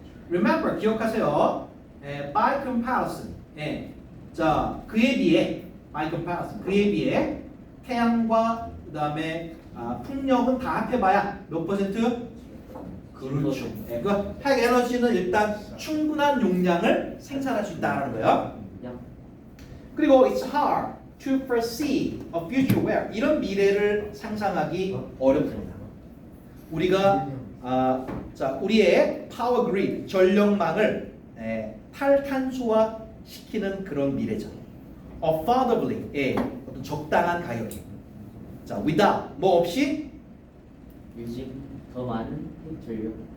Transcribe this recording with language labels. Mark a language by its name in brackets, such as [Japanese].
[English] Remember, [Korean] 기억하세요. [English] By comparison, [Korean] 자, 그에 비해 [English] by comparison, [Korean] 그에 비해 태양과 그 다음에 풍력은 다 합해봐야 몇 퍼센트? 그렇죠. 그 핵 에너지는 일단 충분한 용량을 생산할 수 있다는 거예요. 야. 그리고 [English] it's hard to foresee a future where [Korean] 이런 미래를 상상하기 어렵습니다. 우리가 자, 우리의 파워 그리드 전력망을 탈탄소화 시키는 그런 미래죠. [English] affordably, [Korean] 어떤 적당한 가격에. 자, [English] without [Korean] 뭐 없이 유진 더 많은 핵 전력.